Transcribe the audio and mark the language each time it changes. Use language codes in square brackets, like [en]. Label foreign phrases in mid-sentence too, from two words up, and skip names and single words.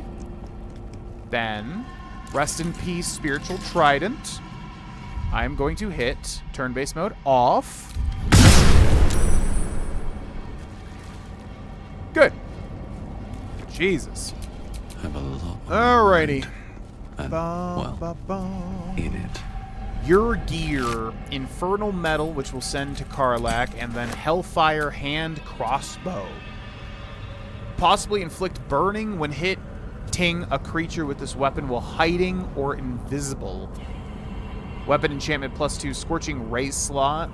[en] Then, Rest in Peace, Spiritual Trident. I'm going to hit turn-based mode off. Good. Jesus. I have a lot. Alrighty. And, Ba, well, ba, ba. in it. Your gear, Infernal Metal, which will send to Karlak, and then Hellfire Hand Crossbow. Possibly inflict burning when hitting a creature with this weapon while hiding or invisible. Weapon enchantment +2, Scorching Ray slot.